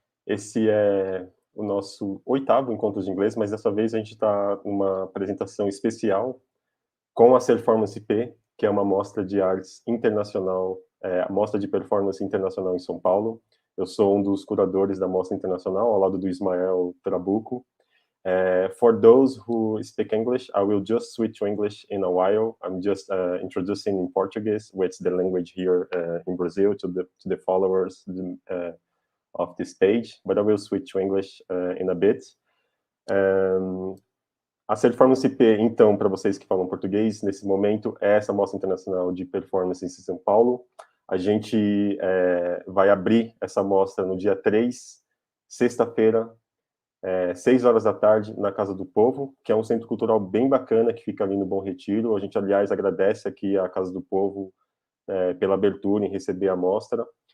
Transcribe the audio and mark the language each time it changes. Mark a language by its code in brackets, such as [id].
[pt] Esse é o nosso 8º Encontros de Inglês, mas dessa vez a gente está numa apresentação especial com a SerformanceP, que é uma mostra de artes internacional, a Mostra de Performance Internacional em São Paulo. Eu sou um dos curadores da Mostra Internacional, ao lado do Ismael Trabuco. [en] For those who speak English, I will just switch to English in a while. I'm just introducing in Portuguese, which is the language here in Brazil, to the followers of this page, but I will switch to English in a bit. [pt] A SerformanceP, então, para vocês que falam português, nesse momento, é essa Mostra Internacional de Performances em São Paulo. A gente vai abrir essa mostra no dia 3, sexta-feira, 6 horas da tarde, na Casa do Povo, que é um centro cultural bem bacana, que fica ali no Bom Retiro. A gente, aliás, agradece aqui à Casa do Povo pela abertura em receber a mostra.